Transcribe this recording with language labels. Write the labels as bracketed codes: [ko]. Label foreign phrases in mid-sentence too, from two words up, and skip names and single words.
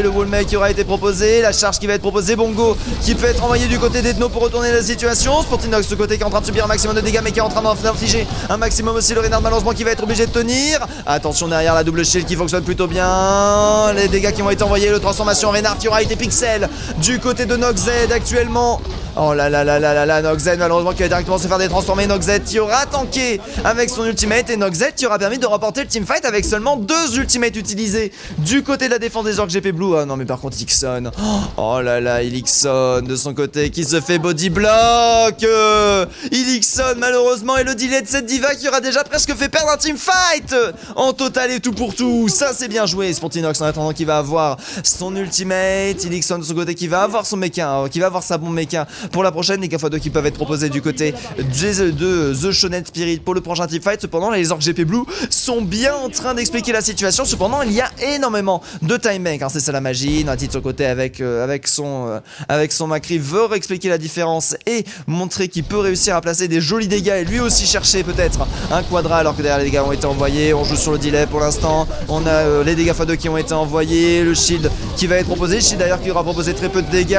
[fr] Le wallmake qui aura été proposé, la charge qui va être proposée, Bongo qui peut être envoyé du côté d'Ethno pour retourner la situation. Sportinox ce côté qui est en train de subir un maximum de dégâts mais qui est en train d'infliger un maximum aussi. Le Reynard malheureusement qui va être obligé de tenir. Attention derrière la [en] double shield [fr] qui fonctionne plutôt bien. Les dégâts qui ont été envoyés, le transformation Reynard qui aura été pixel du côté de Noxzed actuellement. Oh là là là là là là, Noxzed malheureusement qui va directement se faire détransformer. Noxzed qui aura tanké avec son ultimate et Noxzed qui aura permis de remporter le teamfight avec seulement 2 ultimates utilisés du côté de la défense des Orc GP Blue. Ah non mais par contre Ixon, oh là là, Elixon de son côté qui se fait [en] body block. [fr] Elixon malheureusement et le delay de cette Diva qui aura déjà presque fait perdre un teamfight en total et tout pour tout. Ça c'est bien joué. Sportinox en attendant qui va avoir son ultimate. Elixon de son côté qui va avoir son mecha, qui va avoir sa bombe mecha pour la prochaine. Les K2 qui peuvent être proposés du côté de The Shonen Spirit pour le prochain teamfight. Cependant les Orc GP Blue sont bien en train d'expliquer la situation. Cependant il y a énormément de [en] time bank, [fr] hein, c'est ça la magie. Nati de son côté avec son Macri veut expliquer la différence et montrer qu'il peut réussir à placer des jolis dégâts et lui aussi chercher peut-être un quadra alors que derrière les dégâts ont été envoyés. On joue sur le delay pour l'instant. On a les dégâts x2 qui ont été envoyés, le shield qui va être proposé, le shield d'ailleurs qui aura proposé très peu de dégâts.